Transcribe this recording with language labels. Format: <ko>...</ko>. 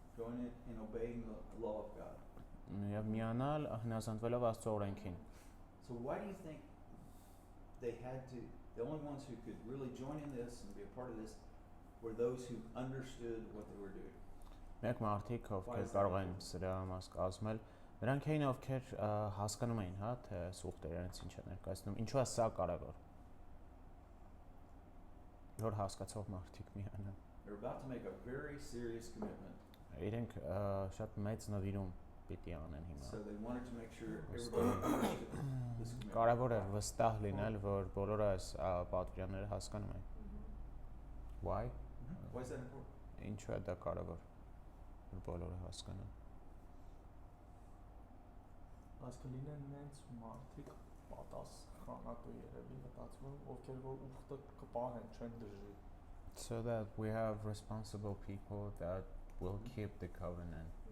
<en>Join it in obeying the law of God.</en> <hy>Եվ միանալ հնազանդվելով Աստծո օրենքին.</hy> <en>So why do you think they had to, the only ones who could really join in this and be a part of this were those who understood what they were doing?</en> <hy>Մեկ մարդիկ ովքեր կարող են սրա մաս կազմել, նրանք էին ովքեր հասկանում էին, հա, թե սուղտերը իրենց ինչ է ներկայացնում, ինչու է սա կարևոր։ Որ հասկացող մարդիկ միանան։</hy> <en>They're about to make a very serious commitment.</en> <hy>Իրենք շատ մեծ նվիրում պիտի անեն հիմա։</hy> <en>So they wanted to make sure everybody understood this commitment.</en> <hy>Կարևոր է վստահ լինել, որ բոլորը այս պատվիրանները հասկանում են։</hy> <en>Why? Why is that important?</en> <hy>Ինչու է դա կարևոր, որ բոլորը հասկանան։ Այս կլինեն նենց մարդիկ պատասխանատու երևի մտածում, ովքեր որ ուխտը կպահեն, չեն դժի։</hy> <en>So that we have responsible people that will keep the covenant.</en>